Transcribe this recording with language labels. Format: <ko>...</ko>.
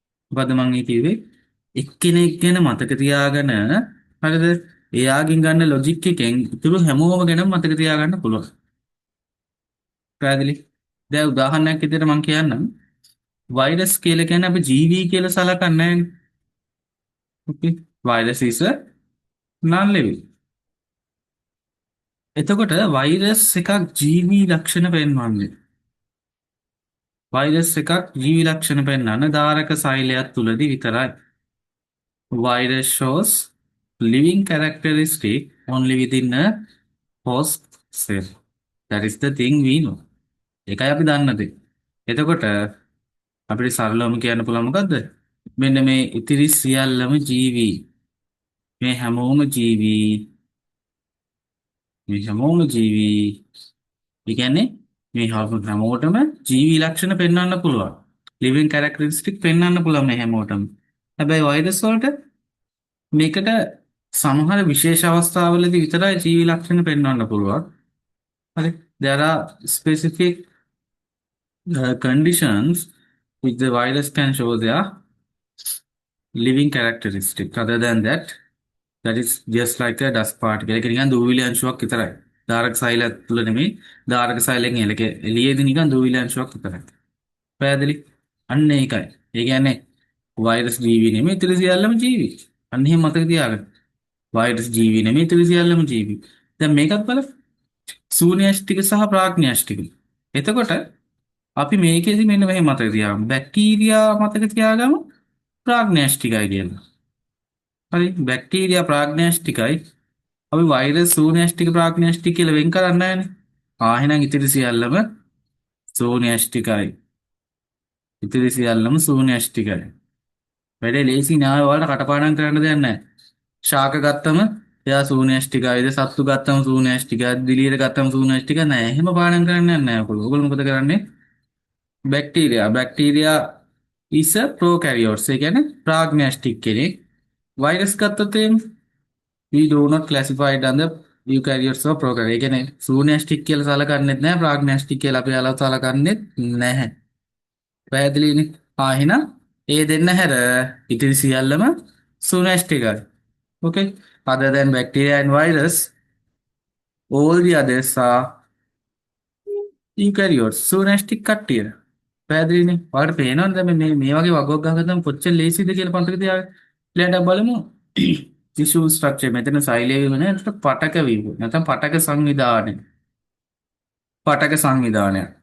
<si>මොකද මම මේ කිව්වේ එක්කෙනෙක් ගැන මතක තියාගෙන හරිද? එයාගෙන් ගන්න ලොජික් එකෙන් ඉතුරු හැමෝම ගැන මතක තියාගන්න පුළුවන්. පැහැදිලි? දැන් උදාහරණයක් විදිහට මම කියන්නම්. වෛරස් කියලා කියන්නේ අපි ජීවි කියලා සලකන්නේ නැහැ. ඕකේ.</si> <en>Virus is a non-living.</en> <si>එතකොට වෛරස් එකක් ජීවි ලක්ෂණ පෙන්වන්නේ. වෛරස් එකක් ජීවි ලක්ෂණ පෙන්වන්න ධාරක සෛලයක් තුලදී විතරයි.</si> <en>Virus shows living characteristic only within a host cell. That is the thing we know.</en> <si>ඒකයි අපි දන්න දේ. එතකොට අපිට සරලවම කියන්න පුළුවන් මොකද්ද? මෙන්න මේ ඉතිරි සියල්ලම ජීවි. මේ හැමෝම ජීවි. මේ හැමෝම ජීවි. ඒ කියන්නේ මේ හැමෝටම ජීවි ලක්ෂණ පෙන්වන්න පුළුවන්.</si> <en>living characteristic</en> <si>පෙන්වන්න පුළුවන් මේ හැමෝටම. හැබැයි වෛරස් වලට මේකට සමහර විශේෂ අවස්ථාවලදී විතරයි ජීවි ලක්ෂණ පෙන්වන්න පුළුවන්. හරි.</si> <en>There are specific conditions which the virus can show their living characteristic. Other than that, that is just like a dust particle.</en> <si>ඒක නිකන් දූවිලි අංශුවක් විතරයි. ධාරක සෛලය තුළ නෙමෙයි. ධාරක සෛලයෙන් එළියේදී නිකන් දූවිලි අංශුවක් විතරයි. පැහැදිලි? අන්න ඒකයි. ඒ කියන්නේ වෛරස් ජීවි නෙමෙයි ඉතිරි සියල්ලම ජීවි. අන්න එහෙම මතක තියාගන්න. වෛරස් ජීවි නෙමෙයි ඉතිරි සියල්ලම ජීවි. දැන් මේකත් බලන්න. ශූන්‍යෂ්ටික සහ ප්‍රාග්ඥාෂ්ටික. එතකොට අපි මේකෙදි මෙන්න මෙහෙම මතක තියාගමු. බැක්ටීරියා මතක තියාගමු ප්‍රාග්ඥාෂ්ටිකයි කියලා. හරි බැක්ටීරියා ප්‍රාග්ඥාෂ්ටිකයි. අපි වෛරස් ශූන්‍යෂ්ටික ප්‍රාග්ඥාෂ්ටික කියලා වෙන් කරන්නේ නැහැනේ. එහෙනම් ඉතිරි සියල්ලම ශූන්‍යෂ්ටිකයි. ඉතිරි සියල්ලම ශූන්‍යෂ්ටිකයි. වැඩේ ලේසි නෑ ඔයාලට කටපාඩම් කරන්න දෙයක් නැහැ. ශාක ගත්තම එයා ශූන්‍යෂ්ටිකයිද සත්තු ගත්තම ශූන්‍යෂ්ටිකයි දිලියට ගත්තම ශූන්‍යෂ්ටික නෑ. එහෙම පාඩම් කරන්නේ නැහැ ඔයගොල්ලෝ. ඔයගොල්ලෝ මොකද කරන්නේ?</si> <en>Bacteria is a prokaryotes.</en> <si>ඒ කියන්නේ ප්‍රාග්ඥාෂ්ටික කෙනෙක්. වෛරස් ගත්තොත්</si> <en>we do not classify it under eukaryotes or prokaryotes.</en> <si>ඒ කියන්නේ ශූන්‍යෂ්ටික කියලා සලකන්නේත් නැහැ ප්‍රාග්ඥාෂ්ටික කියලා අපි අලව සලකන්නේත් නැහැ. පැහැදිලිනේ? එහෙනම් ඒ දෙන්න හැර ඉතිරි සියල්ලම soonest එකයි.</si> <en>Okay. Other than bacteria and virus, all the others are eukaryotes.</en> <si>soonest කට්ටිය. පැහැදිලිනේ. ඔයාලට පේනවද මේ වගේ වගයක් ගහගත්තම කොච්චර ලේසිද කියලා පන්තක තියාගන්න. ඊළඟට බලමු tissue structure. මෙතන සෛලීය වීම නේද? පටක වීම. නැත්නම් පටක සංවිධානය. පටක සංවිධානය.</si>